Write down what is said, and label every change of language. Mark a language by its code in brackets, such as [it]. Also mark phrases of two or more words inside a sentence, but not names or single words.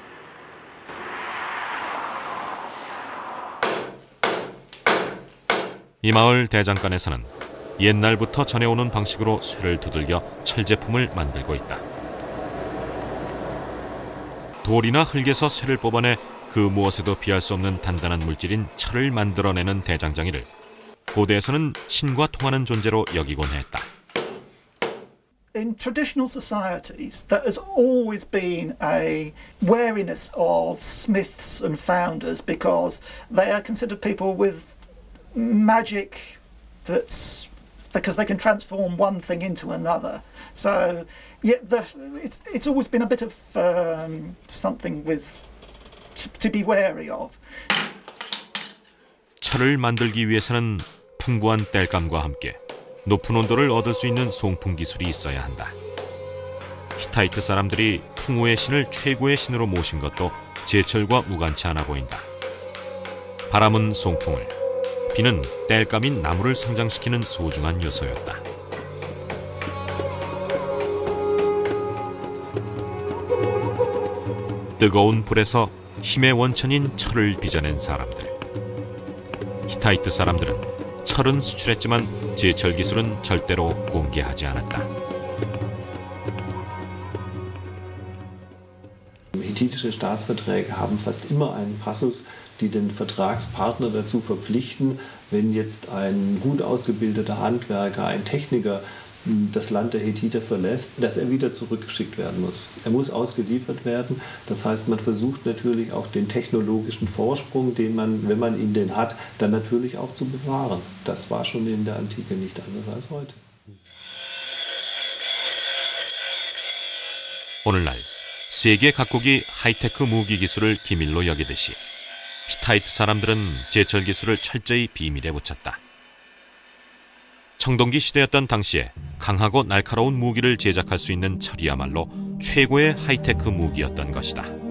[ko] 이 마을 대장간에서는 옛날부터 전해오는 방식으로 쇠를 두들겨 철 제품을 만들고 있다. 돌이나 흙에서 쇠를 뽑아내 그 무엇에도 비할 수 없는 단단한 물질인 철을 만들어내는 대장장이를 고대에서는 신과 통하는 존재로 여기곤 했다. [en] In traditional societies, there has always been a wariness of smiths and founders because they are considered people with magic that's because they can transform one thing into another. So, yeah, it's always been a bit of something with to be wary of. [ko] 철을 만들기 위해서는 풍부한 땔감과 함께 높은 온도를 얻을 수 있는 송풍 기술이 있어야 한다. 히타이트 사람들이 풍우의 신을 최고의 신으로 모신 것도 제철과 무관치 않아 보인다. 바람은 송풍을, 비는 땔감인 나무를 성장시키는 소중한 요소였다. 뜨거운 불에서 힘의 원천인 철을 빚어낸 사람들. 히타이트 사람들은 철은 수출했지만 제철 기술은 절대로 공개하지 않았다. [de] Hethitische Staatsverträge haben fast immer einen Passus, die den Vertragspartner dazu verpflichten, wenn jetzt ein gut ausgebildeter Handwerker, ein Techniker das Land der Hethiter verlässt, dass er wieder zurückgeschickt werden muss. Er muss ausgeliefert werden. Das heißt, man versucht natürlich auch den technologischen Vorsprung, den man, wenn man ihn denn hat, dann natürlich auch zu bewahren. Das war schon in der Antike nicht anders als heute. [ko] 오늘날 세계 각국이 하이테크 무기 기술을 기밀로 여기듯이 히타이트 사람들은 제철 기술을 철저히 비밀에 붙였다. 청동기 시대였던 당시에 강하고 날카로운 무기를 제작할 수 있는 철이야말로 최고의 하이테크 무기였던 것이다.